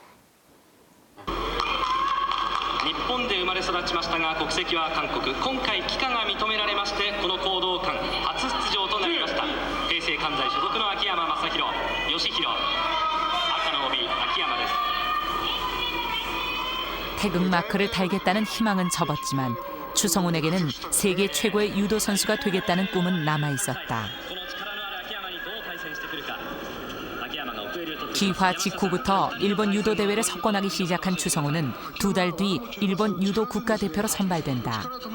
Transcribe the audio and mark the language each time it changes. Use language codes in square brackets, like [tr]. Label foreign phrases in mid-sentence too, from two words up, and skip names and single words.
[ja] 日本で生まれ育ちましたが国籍は韓国。今回帰化が認められましてこの講道館初出場となりました。平成関西所属の秋山正弘、義弘、赤の帯秋山です。 [ko] 태극 마크를 달겠다는 희망은 접었지만 추성훈에게는 세계 최고의 유도 선수가 되겠다는 꿈은 남아 있었다. 귀화 직후부터 일본 유도 대회를 석권하기 시작한 추성훈은 2달 뒤 일본 유도 국가대표로 선발된다.